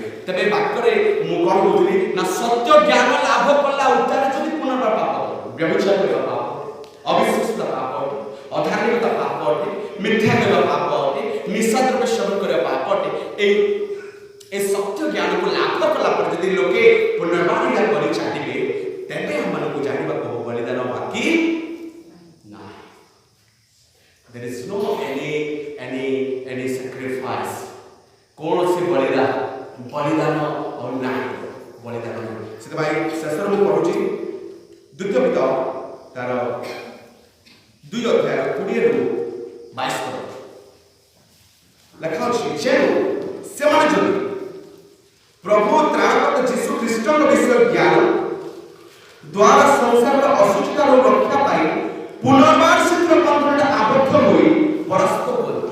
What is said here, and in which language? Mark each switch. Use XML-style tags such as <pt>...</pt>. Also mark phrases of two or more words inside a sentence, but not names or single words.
<or>ତେବେ ବାକ୍ୟରେ ମୁଁ କ'ଣ କହୁଥିଲି ନା ସତ୍ୟ ଜ୍ଞାନ ଲାଭ କଲା ଉତ୍ତାରେ ଯଦି ପୁନର୍ବାର ପାପ ବ୍ୟବଚାର କରିବା ପାପ ଅବିଶ୍ୱସ୍ତ ପାପ ଅଧାର୍ମିକତା ପାପ ଅଟେ ମିଥ୍ୟା କହିବା ପାପ ଅଟେ ନିଶା ଦ୍ରବ୍ୟ ସେବନ କରିବା ପାପ ଅଟେ ଏ ସତ୍ୟ ଜ୍ଞାନକୁ ଲାଭ କଲା ପରେ ଯଦି ଲୋକେ ପୁନର୍ବାର କରି ଚାଲିବେ ତେବେ ଆମମାନଙ୍କୁ ଜାଣିବାକୁ ବଳିଦାନ ବାକି ନାହିଁ।</or> <en>There is no any sacrifice</en> <or>କୌଣସି ବଳିଦାନ ଆଉ ନାହିଁ ବଳିଦାନ ସେଥିପାଇଁ ଶେଷରେ ମୁଁ ପଢୁଛି ଦ୍ୱିତୀୟ ପିତ ତାର 2 ଅଧ୍ୟାୟ 20-22 ଲେଖା ଅଛି ଯେଣୁ ସେମାନେ ଯଦି ପ୍ରଭୁ ତ୍ରାଣକର୍ତ୍ତା ଯୀଶୁ ଖ୍ରୀଷ୍ଟଙ୍କ ବିଷୟ ଜ୍ଞାନ ଦ୍ୱାରା ସଂସାରର ଅସୁଚିତାରୁ ରକ୍ଷା ପାଇ ପୁନର୍ବାର ସେଥିର ବନ୍ଧନରେ ଆବଦ୍ଧ ହୋଇ ପରାସ୍ତ ହୁଅନ୍ତି।</or>